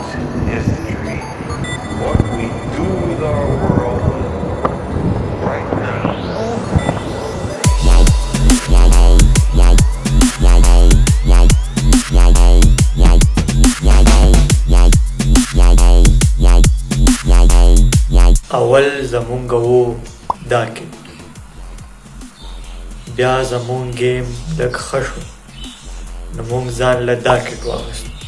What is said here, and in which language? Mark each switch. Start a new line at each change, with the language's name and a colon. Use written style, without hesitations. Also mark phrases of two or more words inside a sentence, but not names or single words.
English: history, what we do with our world right now.
Pashto: اول زمونږ وو دا کټ، بیا زمونږ گیم لږ ښه شو نو مونږ ځان له دا کټ واغست،